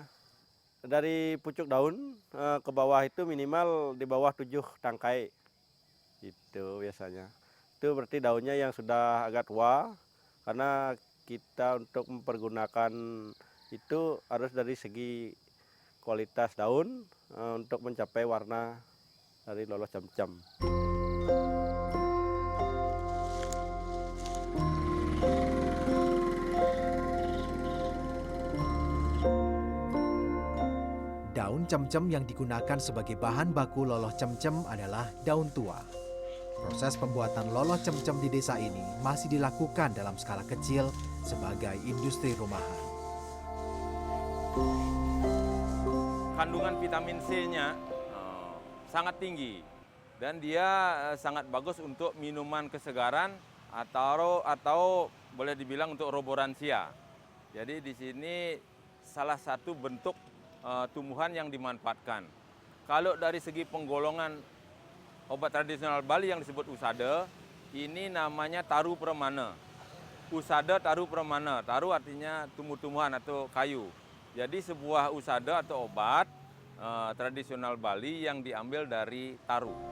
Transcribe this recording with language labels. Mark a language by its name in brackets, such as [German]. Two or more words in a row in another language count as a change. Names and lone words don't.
[Indonesian] Dari pucuk daun ke bawah itu minimal di bawah 7 tangkai. Itu biasanya. Itu berarti daunnya yang sudah agak tua, karena kita untuk mempergunakan itu harus dari segi kualitas daun untuk mencapai warna dari loloh cemcem. Daun cemcem yang digunakan sebagai bahan baku loloh cemcem adalah daun tua. Proses pembuatan loloh cemcem di desa ini masih dilakukan dalam skala kecil sebagai industri rumahan. Kandungan vitamin C-nya sangat tinggi dan dia sangat bagus untuk minuman kesegaran atau boleh dibilang untuk roboransia. Jadi di sini salah satu bentuk tumbuhan yang dimanfaatkan. Kalau dari segi penggolongan obat tradisional Bali yang disebut usada, ini namanya taru permana. Usada taru permana, taru artinya tumbuh-tumbuhan atau kayu. Jadi sebuah usada atau obat tradisional Bali yang diambil dari taru.